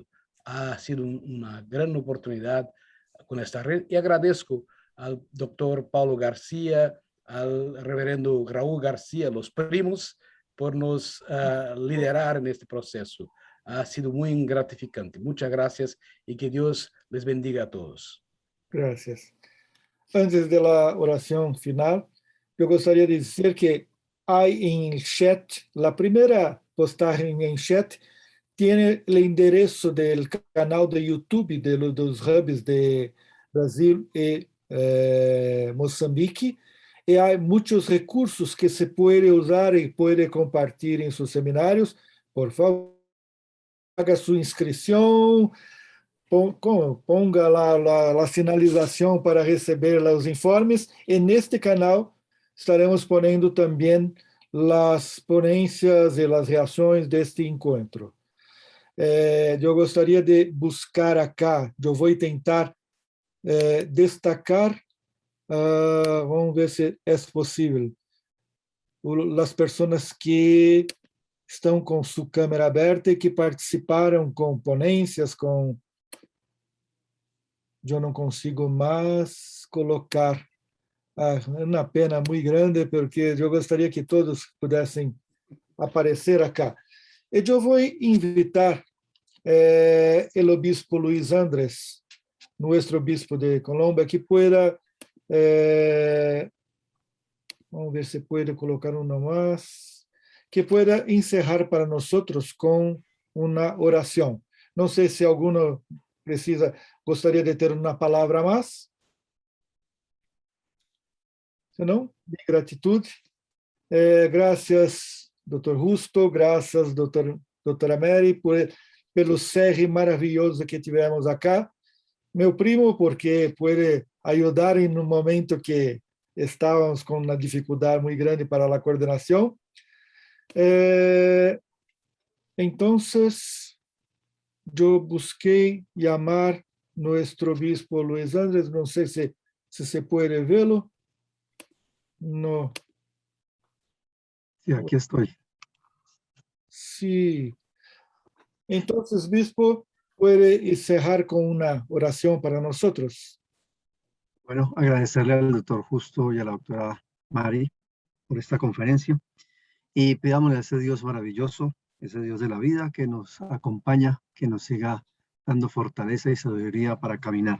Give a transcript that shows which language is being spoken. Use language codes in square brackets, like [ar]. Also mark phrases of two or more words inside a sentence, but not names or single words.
[es] Ha sido una gran oportunidad con esta red y agradezco al doctor Paulo García, al reverendo Raúl García, los primos, por nos liderar en este proceso. Ha sido muy gratificante. Muchas gracias y que Dios les bendiga a todos. Gracias. Antes de la oración final, yo [pt] gostaria de dizer que [es] hay en chat, la primera postagem en chat tiene el enderezo del canal de YouTube de los hubs de Brasil y Moçambique, y hay muchos recursos que se puede usar y puede compartir en sus seminarios. Por favor, haga su inscripción, ponga la sinalización para receber los informes. En este canal estaremos poniendo también las ponencias y las reacciones de este encuentro. [pt] Eu gostaria de buscar acá, eu vou tentar destacar, vamos ver se é possível, as pessoas que estão com sua câmera aberta e que participaram com ponências, eu não consigo mais colocar. É uma pena muito grande, porque eu gostaria que todos pudessem aparecer acá. E eu vou [es] invitar el obispo Luis Andrés, nuestro obispo de Colombia, que pueda, [pt] vamos ver se [es] puede colocar uno más, que pueda encerrar para nosotros con una oración. No sé si alguno [pt] gostaria de ter uma palavra mais. Se não, de gratitude. Graças, Dr. Justo, graças, doutora Mary, pelo CR maravilhoso que tivemos acá. Meu primo, porque pode ajudar em um momento que estávamos com uma dificuldade muito grande para a coordenação. Então, eu busquei chamar nosso obispo Luis Andrés, não sei se se pode vê-lo. [es] No. Sí, aquí estoy. Sí. Entonces, Bispo, puede cerrar con una oración para nosotros. Bueno, agradecerle al doctor Justo y a la doctora Mari por esta conferencia y pidámosle a ese Dios maravilloso, ese Dios de la vida que nos acompaña, que nos siga dando fortaleza y sabiduría para caminar.